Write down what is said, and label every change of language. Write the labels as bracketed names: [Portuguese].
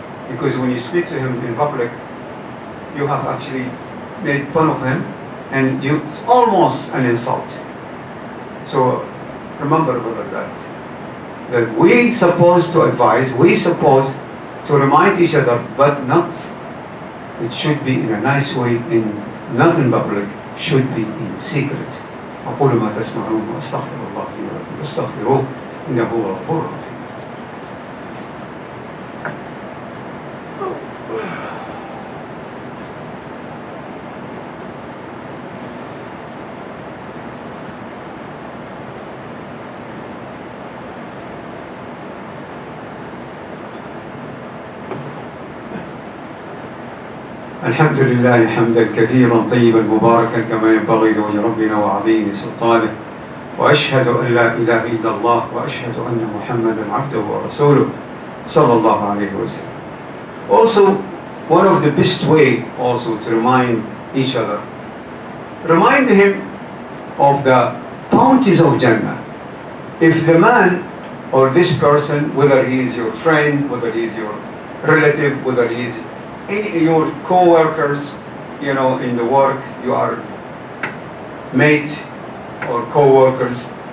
[English] Because when you speak to him in public, you have actually made fun of him and it's almost an insult. So remember, brother, that we supposed to advise, we supposed to remind each other, but not. It should be in a nice way, not in public, should be in secret. [Arabic] أقول ما تسمعون وأستغفر الله لي ولكم فاستغفروه إنه هو الغفور الرحيم. الحمد لله حمدا كثيرا طيبا مباركا كما ينبغي لوجه ربنا وعظيم سلطانه وأشهد أن لا إله إلا الله وأشهد أن محمدا عبده ورسوله صلى الله عليه وسلم. [English] Also, one of the best way also to remind each other, remind him of the bounties of Jannah. If the man or this person, whether he is your friend, whether he is your relative, whether he is your co-workers, in the work, you are mate or co-workers.